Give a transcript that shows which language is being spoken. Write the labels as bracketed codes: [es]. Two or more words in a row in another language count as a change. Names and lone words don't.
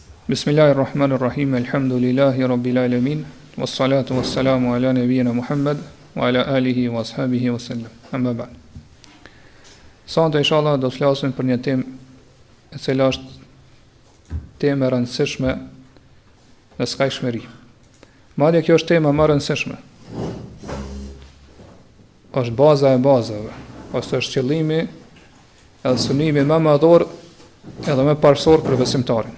[ar] بسم الله الرحمن الرحيم، الحمد لله رب العالمين، والصلاة والسلام على نبينا محمد، وعلى آله وأصحابه وسلم. أما بعد. [sq] Sot inshallah do të flasim për një temë e cila është temë e rëndësishme në skajshmëri. Madje kjo është tema më e rëndësishme. Është baza e bazave, ose është qëllimi edhe synimi më madhor edhe më parësor për besimtarin.